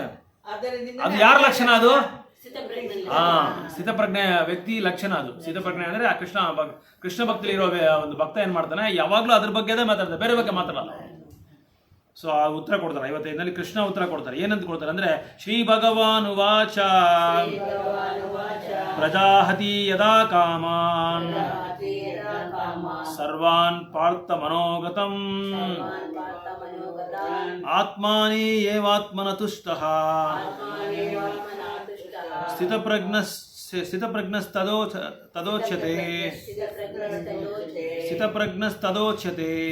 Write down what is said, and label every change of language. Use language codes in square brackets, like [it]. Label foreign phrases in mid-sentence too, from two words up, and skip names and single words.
[kn] ಅದರಿಂದ ಅದು ಯಾರ ಲಕ್ಷಣ ಅದು ಸ್ಥಿತಪ್ರಜ್ಞೆ ಸ್ಥಿತಪ್ರಜ್ಞೆ ವ್ಯಕ್ತಿ ಲಕ್ಷಣ ಅದು. ಸ್ಥಿತಪ್ರಜ್ಞೆ ಅಂದ್ರೆ ಆ ಕೃಷ್ಣ ಭಕ್ತಿಲಿ ಇರೋ ಒಂದು ಭಕ್ತ ಏನ್ ಮಾಡ್ತಾನೆ ಯಾವಾಗ್ಲೂ ಅದ್ರ ಬಗ್ಗೆದೇ ಮಾತಾಡ್ತಾರೆ, ಬೇರೆ ಬಗ್ಗೆ ಮಾತಾಡಲ್ಲ. ಸೊ ಆ ಉತ್ತರ ಕೊಡ್ತಾರೆ 55ನಲ್ಲಿ ಕೃಷ್ಣ ಉತ್ತರ ಕೊಡ್ತಾರೆ. ಏನಂತ ಕೊಡ್ತಾರೆ ಅಂದ್ರೆ [sa] ಶ್ರೀ ಭಗವಾನ್ ವಾಚ ಪ್ರಜಾಹತಿ ಯದಾ ಕಾಮಾನ್ ಸರ್ವಾನ್ ಪಾರ್ಥ ಮನೋಗತಂ ಆತ್ಮಾನಿ ಏವಾತ್ಮನ ತುಷ್ಟಃ ಸ್ಥಿತಪ್ರಜ್ಞಸ್ತದೋಚ್ಯತೆ ಸ್ಥಿತಪ್ರಜ್ಞಸ್ತದೋಚ್ಯತೆ.